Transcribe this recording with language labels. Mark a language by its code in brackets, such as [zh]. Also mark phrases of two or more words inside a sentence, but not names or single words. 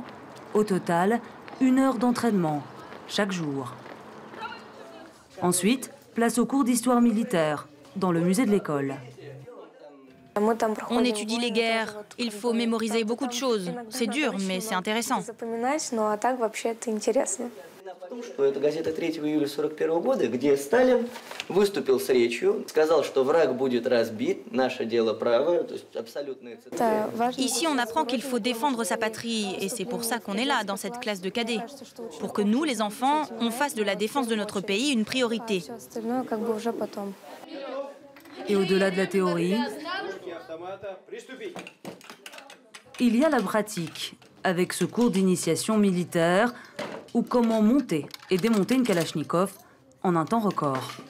[fr] Au total, 1 heure d'entraînement, chaque jour. Ensuite, place au cours d'histoire militaire, dans le musée de l'école. On étudie les guerres, il faut mémoriser beaucoup de choses. C'est dur, mais c'est intéressant. [ru] Это газета 3 июля 1941 года, где Сталин выступил с речью, сказал, что враг будет разбит, наше дело правое, то есть абсолютная цитата. [fr] Ici, on apprend qu'il faut défendre sa patrie, et c'est pour ça qu'on est là, dans cette classe de cadets. Pour que nous, les enfants, on fasse de la défense de notre pays une priorité. Et au-delà de la théorie, il y a la pratique, avec ce cours d'initiation militaire, ou comment monter et démonter une Kalachnikov en un temps record.